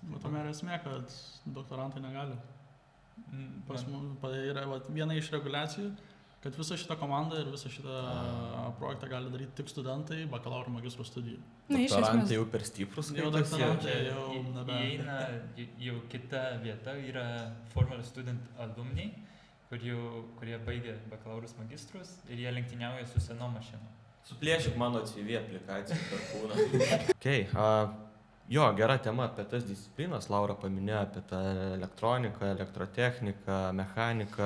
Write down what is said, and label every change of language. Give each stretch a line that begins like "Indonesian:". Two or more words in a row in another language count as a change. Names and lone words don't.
Lithuanian: Bet tame yra esmė, kad doktorantai negali. Yra viena iš reguliacijų, kad visą šitą komandą ir visą šitą projektą gali daryti tik studentai bakalauro magistro studijų. Doktorantai jau per stiprus. Jau doktorantai jau įeina jau kita vieta, yra
English: formal student alumni,
Lithuanian: kurie baigia bakalaurus magistrus ir jie lenktyniauja su senom mašinom. Suplėšik mano CV aplikaciją per kūną. Okay, jo, gera tema apie tas disciplinas. Laura paminėjo apie tą elektroniką, elektrotechniką, mechaniką.